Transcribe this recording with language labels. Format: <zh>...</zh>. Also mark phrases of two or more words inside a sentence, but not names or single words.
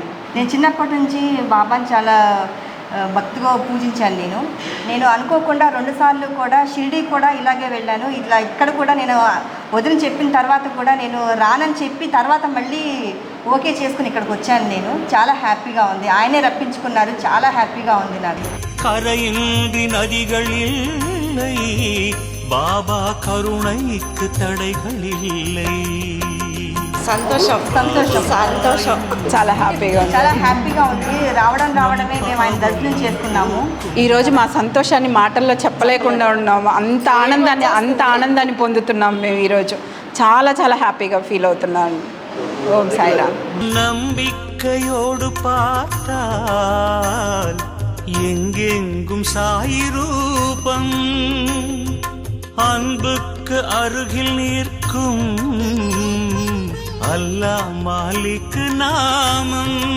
<te>నేను చిన్నప్పటి నుంచి బాబాని చాలా భక్తిగా పూజించాను. నేను అనుకోకుండా 2 సార్లు కూడా షిరిడీ కూడా ఇలాగే వెళ్ళాను. ఇక్కడ కూడా నేను వదిన చెప్పిన తర్వాత కూడా నేను రానని చెప్పి తర్వాత మళ్ళీ ఓకే చేసుకుని ఇక్కడికి వచ్చాను. నేను చాలా హ్యాపీగా ఉంది. ఆయనే రప్పించుకున్నారు. చాలా హ్యాపీగా ఉంది నాకు.</te> <ta>கரையின்றி நதிகள் இல்லை, பாபா கருணைக்கு தடைகள் இல்லை.</ta> <te>సంతోషం చాలా హ్యాపీగా ఉంది. రావడమే మేము ఆయన దర్శనం చేసుకున్నాము. ఈరోజు మా సంతోషాన్ని మాటల్లో చెప్పలేకుండా ఉన్నాము. అంత ఆనందాన్ని పొందుతున్నాము మేము ఈరోజు. చాలా హ్యాపీగా ఫీల్ అవుతున్నాను. ఓం సాయిరామ్.</te> <ta>நம்பிக்கையோடு பார்த்தால் எங்கெங்கும் சாய் ரூபம், அன்புக்கு அருகில் நிற்கும் அல்லாஹ் மாலிக் நாமம்.</ta>